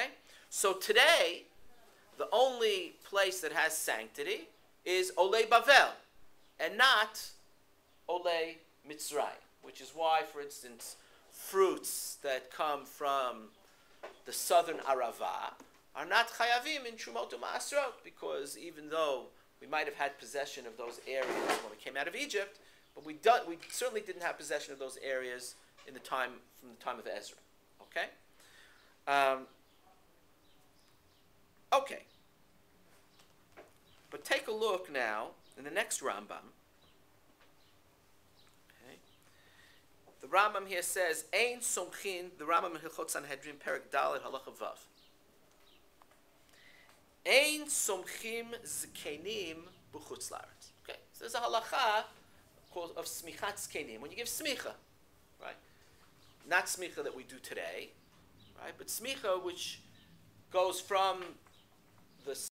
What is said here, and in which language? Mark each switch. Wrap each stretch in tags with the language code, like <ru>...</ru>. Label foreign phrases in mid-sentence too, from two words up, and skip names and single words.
<en>So today, the only place that has sanctity is</en> <he>עולי בבל,</he> <en>and not</en> <he>עולי מצרים,</he> <en>which is why, for instance, fruits that come from the southern Arava are not chayavim in</en> <he>תרומות ומעשרות,</he> <en>because even though we might have had possession of those areas when we came out of Egypt, but we certainly didn't have possession of those areas from the time of Ezra. Okay? Okay. But take a look now in the next Rambam. Okay. The Rambam here says,</en> <he>אין סומכין,</he> <en>the Rambam in</en> <he>הלכות סנהדרין, פרק ד, הלכה ו. אין סומכים זקנים בחוץ לארץ.</he> <en>Okay, so there's a halacha called of</en> <he>סמיכת זקנים.</he> <en>When you give smicha, right? Not smicha that we do today, right? But smicha which goes from the</en>